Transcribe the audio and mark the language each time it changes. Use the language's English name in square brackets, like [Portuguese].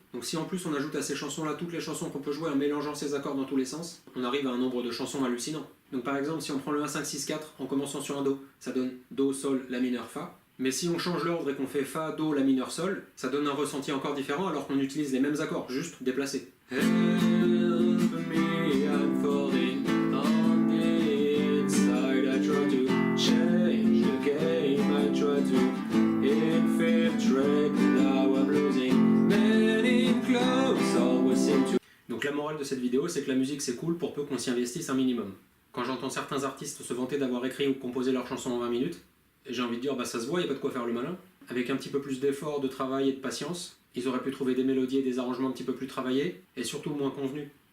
[French] Donc si en plus on ajoute à ces chansons-là toutes les chansons qu'on peut jouer en mélangeant ces accords dans tous les sens, on arrive à un nombre de chansons hallucinant. Donc par exemple, si on prend le 1-5-6-4 en commençant sur un Do, ça donne Do, Sol, La mineur, Fa. Mais si on change l'ordre et qu'on fait Fa, Do, La mineur, Sol, ça donne un ressenti encore différent alors qu'on utilise les mêmes accords, juste déplacés. [English] Help me, I'm falling on the inside. I try to change the game, I try to infiltrate. Now I'm losing. Men in clothes always seem to. [French] Donc la morale de cette vidéo, c'est que la musique c'est cool pour peu qu'on s'y investisse un minimum. Quand j'entends certains artistes se vanter d'avoir écrit ou composé leurs chansons en 20 minutes, j'ai envie de dire, bah ça se voit, il n'y a pas de quoi faire le malin. Avec un petit peu plus d'effort, de travail et de patience, ils auraient pu trouver des mélodies et des arrangements un petit peu plus travaillés, et surtout moins convenus.